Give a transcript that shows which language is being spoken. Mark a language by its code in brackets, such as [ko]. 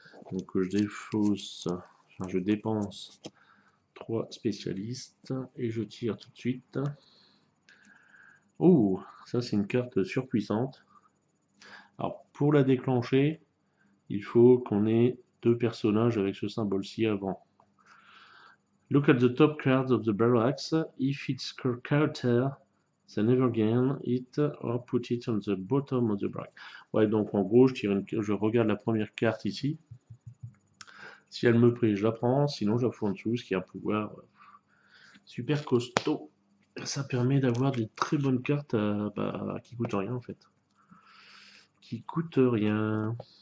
[fr] Donc je défausse, enfin je dépense 3 spécialistes, et je tire tout de suite. Oh, ça c'est une carte surpuissante. Alors pour la déclencher, il faut qu'on ait 2 personnages avec ce symbole-ci avant. [en] Look at the top cards of the barracks. If it's character, then never gain it or put it on the bottom of the barrack. [fr] Ouais, donc en gros, je regarde la première carte ici. Si elle me plaît, je la prends. Sinon, je la fous en dessous, ce qui est un pouvoir super costaud. Ça permet d'avoir des très bonnes cartes qui coûtent rien en fait. Qui coûtent rien.